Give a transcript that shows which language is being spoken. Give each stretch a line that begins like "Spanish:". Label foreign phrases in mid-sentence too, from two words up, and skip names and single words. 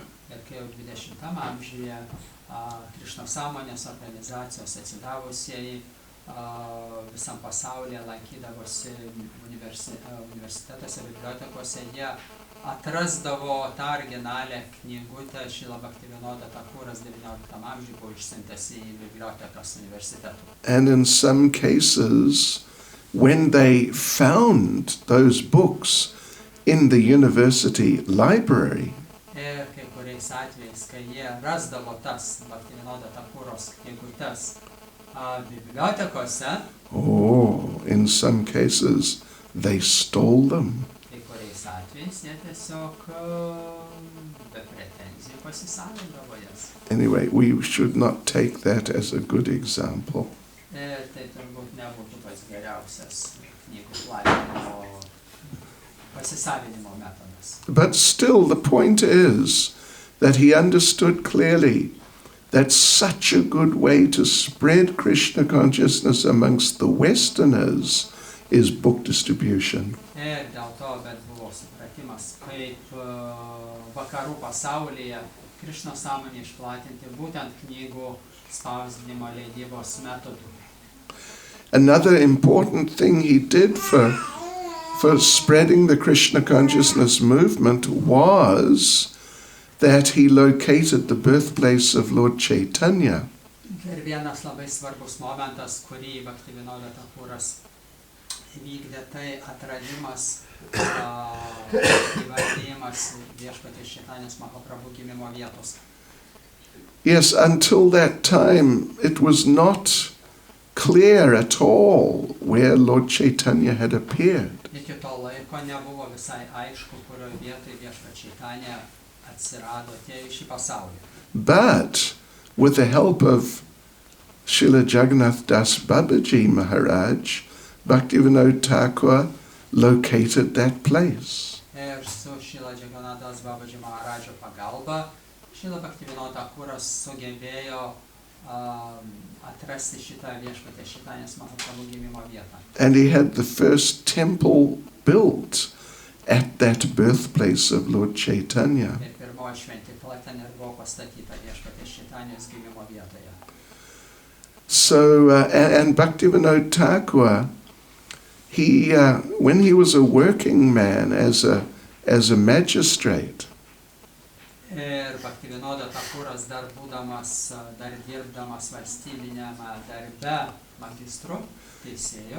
Lithuanian: Ir kai jau 20 amžiuje Krišnos sąmonės organizacijos atsidavusieji visam pasaulyje lankydavosi universitetuose, bibliotekose, jie atrasdavo tą originalią knygutę Šrila Bhaktivinoda Thakuras 19 amžiuje buvo išsiuntęs į bibliotekas universitetų.
English: And in some cases, when they found those books in the university library,
Lithuanian: Ir kai kuriais atvejais, kai jie rasdavo tas Bhaktivinoda Thakuros knygutes bibliotekose,
English: in some cases, they stole them.
Lithuanian: kai kuriais atvejais jie tiesiog be pretenzijų pasisavindavo jas.
English: Anyway, we should not take that as a good example.
Lithuanian: Ir tai turbūt nebūtų pats geriausias knygų platinimo pasisavinimo metodas.
English: But still, the point is that he understood clearly that such a good way to spread Krishna consciousness amongst the Westerners is book distribution.
Lithuanian: Ir dėl to, bet buvo supratimas, kaip vakarų pasaulyje Krišnos sąmonę išplatinti būtent knygų spausdinimo leidybos metodų.
English: Another important thing he did for spreading the Krishna consciousness movement was that he located the birthplace of Lord Caitanya.
Lithuanian: Ir vienas labai svarbus momentas, kurį Bhaktivinoda Thakuras įvykdė, tai atradimas, įvardijimas viešpaties Čaitanijos Mahaprabhu gimimo vietos.
English: Yes, until that time it was not clear at all where Lord Caitanya had appeared.
Lithuanian: Iki to laiko nebuvo visai aišku, kurioje vietoje viešpaties Čaitanija atsirado, atėjo į šį pasaulį.
English: But with the help of Srila Jagannath Das Babaji Maharaj, Bhaktivinoda Thakura located that place.
Lithuanian: Ir su Šrila Jagannath Das Babaji Maharadžo pagalba, Šrila Bhaktivinoda Thakuras sugebėjo atrasti šitą viešpaties Čaitanijos Mahaprabhu gimimo vietą.
English: And he had the first temple built at that birthplace of Lord Caitanya.
Lithuanian: Ir pirmoji šventykla ten ir buvo pastatyta viešpaties Čaitanijos gimimo vietoje.
English: So, and Bhaktivinoda Thakura, he, when he was a working man as a magistrate,
Lithuanian: Ir Bhaktivinoda Thakuras dar būdamas, dar dirbdamas valstybinėme darbe magistru, teisėju,